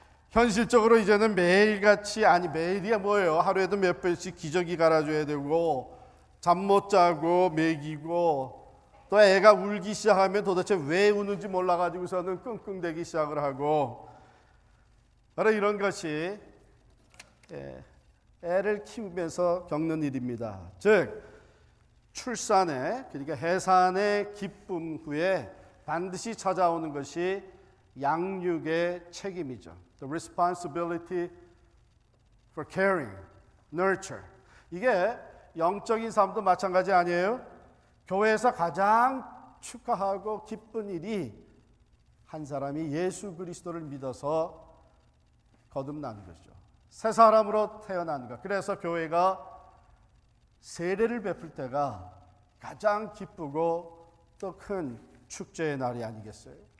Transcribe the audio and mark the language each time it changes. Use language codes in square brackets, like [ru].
[ko] 현실적으로 이제는 매일같이, 아니 매일이야 뭐예요, 하루에도 몇 번씩 기저귀 갈아줘야 되고, 잠 못 자고 먹이고, 또 애가 울기 시작하면 도대체 왜 우는지 몰라가지고서는 끙끙대기 시작을 하고, 바로 이런 것이 애를 키우면서 겪는 일입니다. 즉 출산의, 그러니까 해산의 기쁨 후에 반드시 찾아오는 것이 양육의 책임이죠. [en] The responsibility for caring, nurture. [ko] 이게 영적인 삶도 마찬가지 아니에요? 교회에서 가장 축하하고 기쁜 일이 한 사람이 예수 그리스도를 믿어서 거듭나는 것이죠. 새 사람으로 태어나는 것. 그래서 교회가 세례를 베풀 때가 가장 기쁘고 또 큰 축제의 날이 아니겠어요?